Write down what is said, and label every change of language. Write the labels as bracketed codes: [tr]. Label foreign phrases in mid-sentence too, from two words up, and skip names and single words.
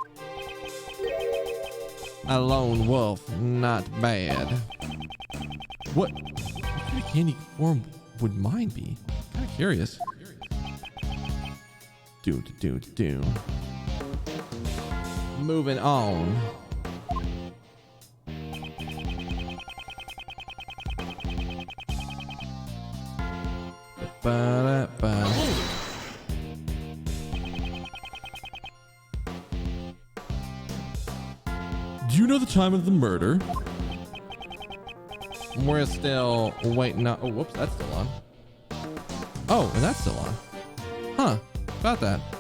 [en] A lone wolf, not bad. What kind of candy form would mine be? Kind of curious. Do. Moving on. Ba-da-ba. Do you know the time of the murder? We're still waiting on. Oh, whoops, that's still on. Oh, and that's still on. Huh, about that.